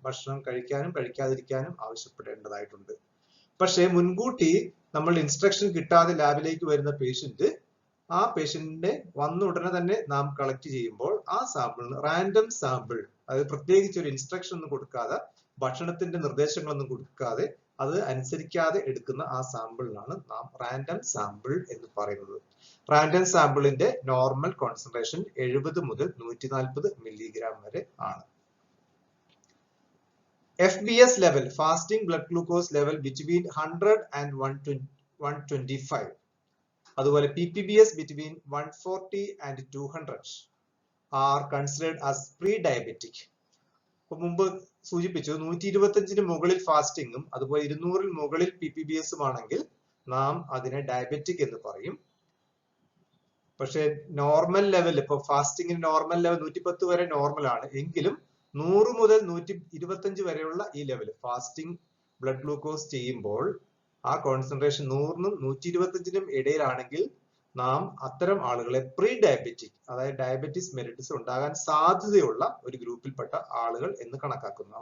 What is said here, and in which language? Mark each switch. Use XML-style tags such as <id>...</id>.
<ml>ഭക്ഷണം കഴിക്കാനും കഴിക്കാതിരിക്കാനും ആവശ്യപ്പെടേണ്ടതായിട്ടുണ്ട്. പക്ഷെ മുൻകൂട്ടി നമ്മൾ ഇൻസ്ട്രക്ഷൻ കിട്ടാതെ ലാബിലേക്ക് വരുന്ന പേഷ്യന്റ്, ആ പേഷ്യന്റിനെ വന്ന ഉടനെ തന്നെ നാം കളക്ട് ചെയ്യുമ്പോൾ ആ സാമ്പിളിന് റാൻഡം സാമ്പിൾ, അതായത് പ്രത്യേകിച്ച് ഒരു ഇൻസ്ട്രക്ഷൻ ഒന്നും കൊടുക്കാതെ, ഭക്ഷണത്തിന്റെ നിർദ്ദേശങ്ങളൊന്നും കൊടുക്കാതെ, അത് അനുസരിക്കാതെ എടുക്കുന്ന ആ സാമ്പിളിനാണ് നാം റാൻഡം സാമ്പിൾ എന്ന് പറയുന്നത്. റാൻഡം സാമ്പിളിന്റെ നോർമൽ കോൺസെൻട്രേഷൻ 70 മുതൽ 140 മില്ലിഗ്രാം വരെ ആണ്.</ml> <en>FBS level, fasting blood glucose level between 100 and 125.</en> <ml>അതുപോലെ</ml> <en>PPBS between 140 and 200 are considered as pre-diabetic.</en> <ml>മുമ്പ് സൂചിപ്പിച്ചു 125-ന് മുകളിൽ ഫാസ്റ്റിംഗും അതുപോലെ 200-ൽ മുകളിൽ PPBS-ഉം ആണെങ്കിൽ നാം അതിനെ ഡയബറ്റിക് എന്ന് പറയും. പക്ഷെ നോർമൽ ലെവൽ, ഇപ്പൊ ഫാസ്റ്റിംഗിന് നോർമൽ ലെവൽ 110 വരെ നോർമൽ ആണ് എങ്കിലും 100 മുതൽ 125 വരെയുള്ള ഈ ലെവൽ ഫാസ്റ്റിംഗ് ബ്ലഡ് ഗ്ലൂക്കോസ് ചെയ്യുമ്പോൾ ആ കോൺസെൻട്രേഷൻ 100-നും 125-നും ഇടയിലാണെങ്കിൽ നാം അത്തരം ആളുകളെ പ്രീ ഡയബറ്റിക്, അതായത് ഡയബറ്റിസ് മെലിറ്റസ് ഉണ്ടാകാൻ സാധ്യതയുള്ള ഒരു ഗ്രൂപ്പിൽപ്പെട്ട ആളുകൾ എന്ന് കണക്കാക്കുന്നു.</ml>